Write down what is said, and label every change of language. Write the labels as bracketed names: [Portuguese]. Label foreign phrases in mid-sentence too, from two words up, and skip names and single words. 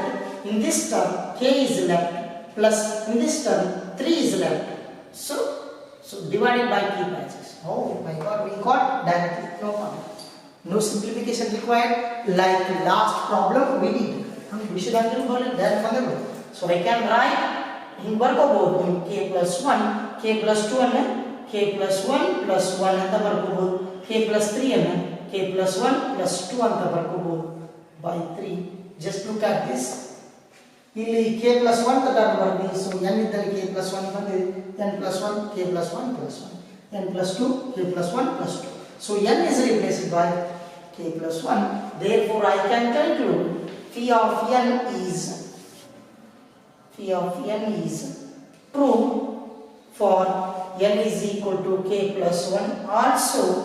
[English] In this term k is left plus in this term 3 is left. So divided by k patches. Oh my god, we got directly, no problem. No simplification required like last problem we did. So I can write in ಬರ್ಕೋಬಹುದು k plus 1, k plus 2 ಅನ್ನು k plus 1 plus 1 [Kannada] ಅಂತ ಬರ್ಕೋಬಹುದು, [English] k plus 3 ಅನ್ನು k plus 1 plus 2 [Kannada] ಅಂತ ಬರ್ಕೋಬಹುದು [English] by 3. Just look at this. [Kannada] ಇಲ್ಲಿ k plus 1 ಟರ್ಮ್ ಬರ್ದಿ. ಸೊ n ಇದ್ದಲ್ಲಿ k plus 1 ಬಂದಿದೆ, [English] n plus 1 k plus 1 plus 1, n plus 2 k plus 1 plus 2. So n is replaced by k plus 1. Therefore I can conclude phi of n is true for n is equal to k plus 1 also.